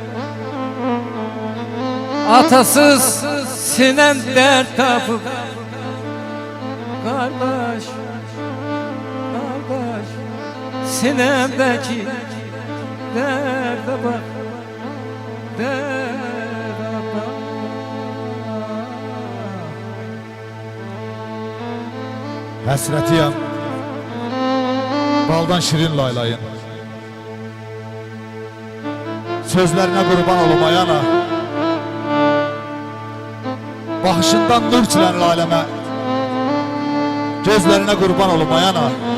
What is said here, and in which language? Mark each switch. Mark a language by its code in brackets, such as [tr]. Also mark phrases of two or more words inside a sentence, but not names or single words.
[tr] Atasız sinem dert tapıp, kardeş, kardeş, sinemdeki derde bak, derde bak. [az] Həsrətiyəm baldan şirin laylayın, sözlərinə qurban olum ay ana. Baxışından nur çilən laləmə, gözlərinə qurban olum ay ana.